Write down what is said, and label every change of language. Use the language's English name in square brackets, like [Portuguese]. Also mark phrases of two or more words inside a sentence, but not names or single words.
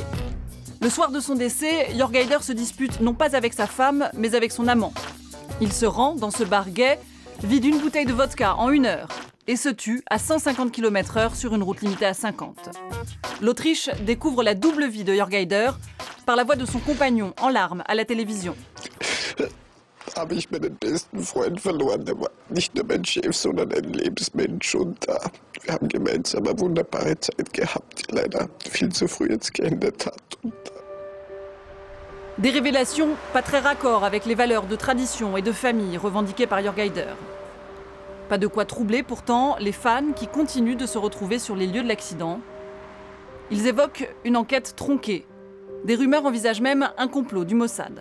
[French] Le soir de son décès, Jörg Haider se dispute non pas avec sa femme, mais avec son amant. Il se rend dans ce bar gay, vide une bouteille de vodka en 1 heure et se tue à 150 km/h sur une route limitée à 50. L'Autriche découvre la double vie de Jörg Haider par la voix de son compagnon en larmes à la télévision. [German] Habe ich meinen besten Freund verloren. Er war nicht nur mein Chef, sondern ein Lebensmensch. Und wir haben gemeinsam eine wunderbare Zeit gehabt, die leider viel zu früh jetzt geendet hat. [French] Des révélations pas très raccord avec les valeurs de tradition et de famille revendiquées par Jörg Haider. Pas de quoi troubler pourtant les fans qui continuent de se retrouver sur les lieux de l'accident. Ils évoquent une enquête tronquée. Des rumeurs envisagent même un complot du Mossad.